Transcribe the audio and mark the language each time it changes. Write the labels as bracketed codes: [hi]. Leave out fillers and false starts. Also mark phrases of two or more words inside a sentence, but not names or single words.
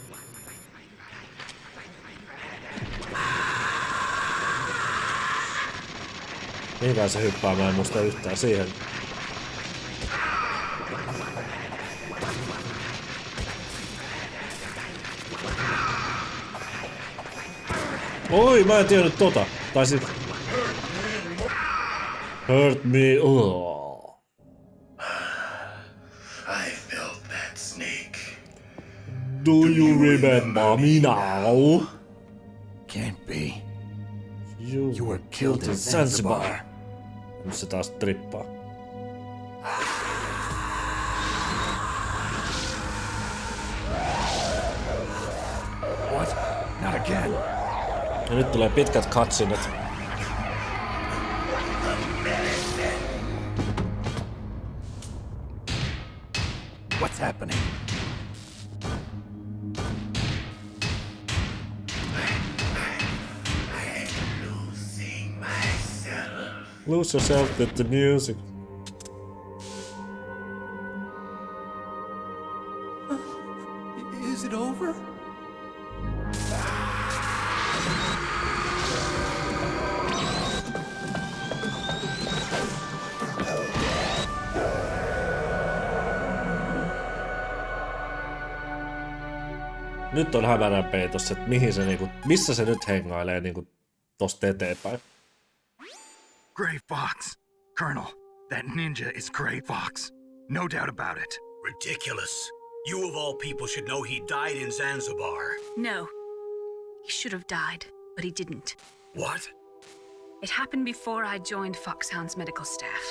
[fi] Mihinkään se hyppää, mä en muista yhtään siihen. Oi, mä en tiennyt tota. Tai sit... [en] Hurt me. I felt that, Snake. Do you remember me now? Can't be. You were killed in Zanzibar. [fi] Nyt se taas trippaa. [en] What? Not again. [fi] Ja nyt tulee pitkät cutscenet. [en] What's happening? Losing myself. Lose yourself with the music. Is it over? [fi] Nyt on hämärän peitossa, että mihin se niinku, missä se nyt hengailee niinku tosta eteenpäin. [en] Gray Fox. Colonel, that ninja is Gray Fox. No doubt about it. Ridiculous. You of all people should know he died in Zanzibar. No. He should have died, but he didn't. What? It happened before I joined Foxhound's medical staff.